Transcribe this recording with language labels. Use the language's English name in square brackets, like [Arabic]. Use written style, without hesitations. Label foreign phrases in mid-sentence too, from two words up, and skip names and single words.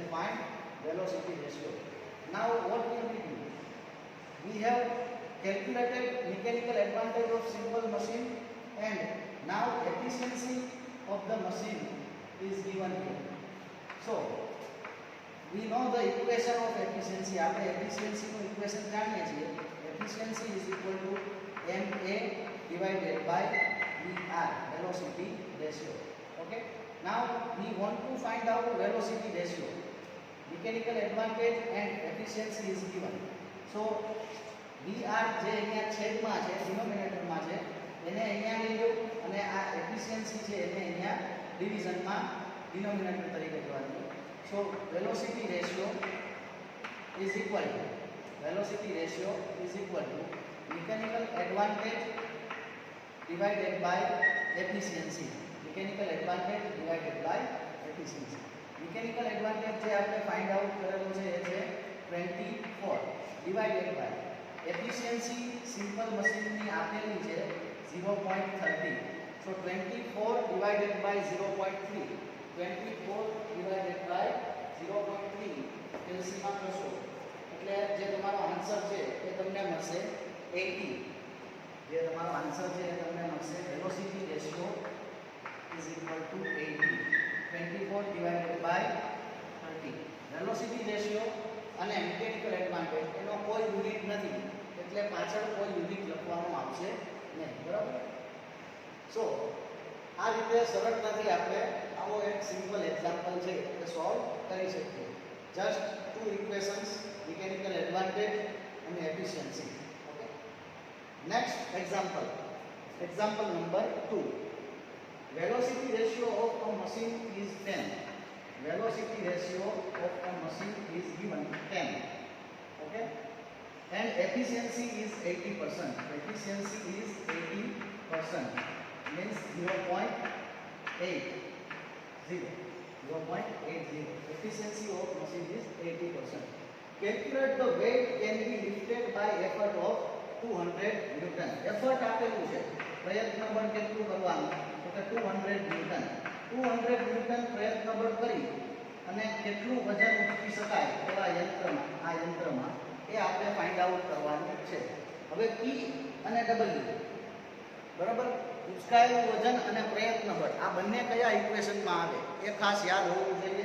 [English] Now what will we do? We have calculated mechanical advantage of simple machine, and now efficiency of the machine is given here. So we know the equation of efficiency. [Gujarati] આપણે efficiency નું equation જાણીએ છીએ. [English] Efficiency is equal to MA divided by VR, velocity ratio. Okay, now we want to find out velocity ratio. Mechanical advantage and efficiency is given. [Gujarati] So VR જે અહીંયા છેદમાં છે, ડિનોમિનેટરમાં છે, એને અહીંયા લઈ લો, અને આ એફિશિયન્સી છે એને અહીંયા ડિવિઝનમાં ડિનોમિનેટર તરીકે લેવાનું. [English] So velocity ratio is equal to mechanical advantage divided by efficiency. Mechanical advantage [Gujarati] જે આપણે [English] find out [Gujarati] કરેલું છે એ છે 24 [English] divided by efficiency simple [Gujarati] મશીનની આપેલી છે 0.30. સો 24 [English] divided by [Gujarati] 0.3, 24 [English] divided by [Gujarati] 0.3 એલસીમાં કરશો એટલે જે તમારો આન્સર છે એ તમને મળશે 80. જે તમારો આન્સર છે એ તમને મળશે [English] velocity ratio is equal to [Gujarati] 80. [English] 24 divided by 30. velocity ratio [Gujarati] અને [English] mechanical advantage [Gujarati] એનો કોઈ યુનિટ નથી, એટલે પાછળ કોઈ યુનિટ લખવાનું આવશે નહીં, બરાબર. સો આ રીતે સરળતાથી આપણે આવો એક [English] simple example [Gujarati] છે એ સોલ્વ કરી શકીએ. [English] just 2 equations, mechanical advantage [Gujarati] અને એફિશિયન્સી. ઓકે, [English] Next example. Example number 2. Velocity ratio of a machine is 10. Velocity ratio of a machine is given 10. Okay? And efficiency is 80%. Efficiency is 80%. Means 0.80. 0.80. Efficiency of machine is 80%. Calculate the weight can be lifted by effort of 200 Newton. [Gujarati] Effort આપેલું છે, પ્રયત્ન બળ કેટલું કરવાનું તો કે 200 ન્યૂટન. 200 ન્યૂટન પ્રયત્ન બળ કરી અને કેટલું વજન ઉચકી શકાય એવા યંત્રમાં, આ યંત્રમાં એ આપણે [English] find out [Gujarati] કરવાનું છે. હવે P અને W બરાબર, ઉચકાયેલું વજન અને પ્રયત્ન બળ આ બંને કયા ઇક્વેશનમાં આવે એ ખાસ યાદ હોવું જોઈએ.